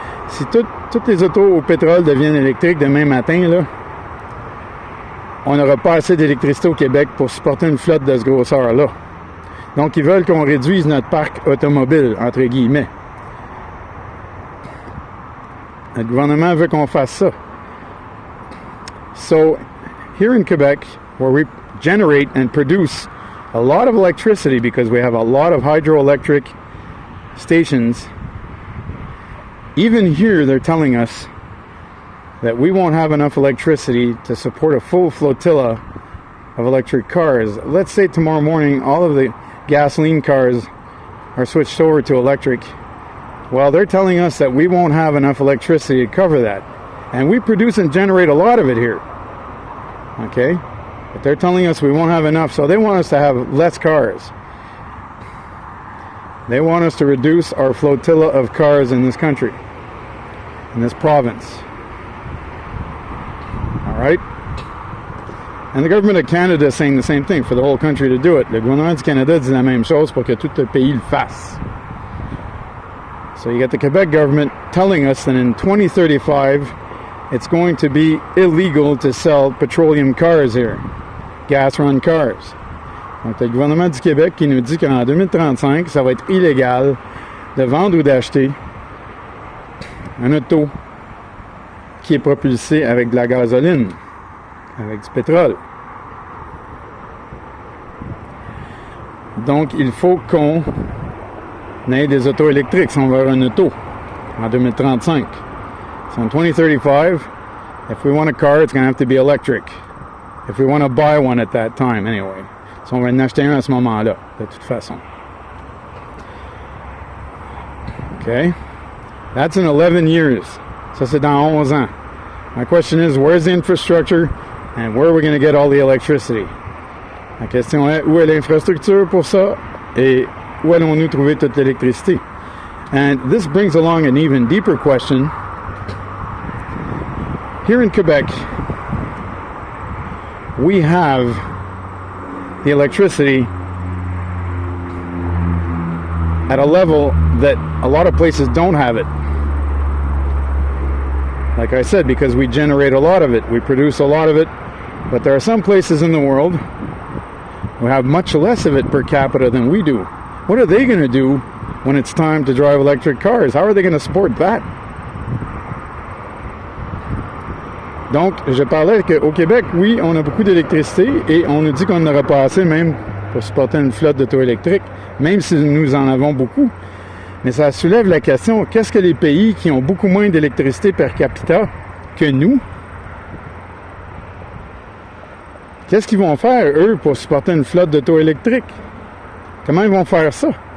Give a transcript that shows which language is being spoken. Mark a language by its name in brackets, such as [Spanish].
[French] Si toutes les autos au pétrole deviennent électriques demain matin, là, on n'aura pas assez d'électricité au Québec pour supporter une flotte de ce grosseur-là. Donc, ils veulent qu'on réduise notre parc automobile, entre guillemets. Le gouvernement veut qu'on fasse ça. [English] So, here in Quebec, where we generate and produce a lot of electricity because we have a lot of hydroelectric stations, even here they're telling us that we won't have enough electricity to support a full flotilla of electric cars. Let's say tomorrow morning all of the gasoline cars are switched over to electric. Well, they're telling us that we won't have enough electricity to cover that. And we produce and generate a lot of it here. Okay? But they're telling us we won't have enough, so they want us to have less cars. They want us to reduce our flotilla of cars in this country, in this province. All right? And the government of Canada is saying the same thing, for the whole country to do it. [French] Le gouvernement du Canada dit la même chose pour que tout le pays le fasse. [English] So you got the Quebec government telling us that in 2035, it's going to be illegal to sell petroleum cars here, gas-run cars. [French] Donc, le gouvernement du Québec qui nous dit qu'en 2035, ça va être illégal de vendre ou d'acheter un auto qui est propulsé avec de la gasoline, avec du pétrole. Donc, il faut qu'on ait des autos électriques si on veut avoir un auto en 2035. [English] So in 2035, if we want a car, it's going to have to be electric. If we want to buy one at that time, anyway. [French] So on va en acheter un à ce moment-là, de toute façon. [English] Okay? That's in 11 years. [French] Ça, c'est dans 11 ans. [English] My question is, where's the infrastructure and where are we going to get all the electricity? [French] La question est, où est l'infrastructure pour ça et où allons-nous trouver toute l'électricité? [English] And this brings along an even deeper question. Here in Quebec, we have the electricity at a level that a lot of places don't have it. Like I said, because we generate a lot of it, we produce a lot of it, but there are some places in the world who have much less of it per capita than we do. What are they going to do when it's time to drive electric cars? How are they going to support that? [French] Donc, je parlais qu'au Québec, oui, on a beaucoup d'électricité et on nous dit qu'on n'aura pas assez même pour supporter une flotte d'auto électriques, même si nous en avons beaucoup. Mais ça soulève la question, qu'est-ce que les pays qui ont beaucoup moins d'électricité per capita que nous, qu'est-ce qu'ils vont faire, eux, pour supporter une flotte d'auto électriques? Comment ils vont faire ça?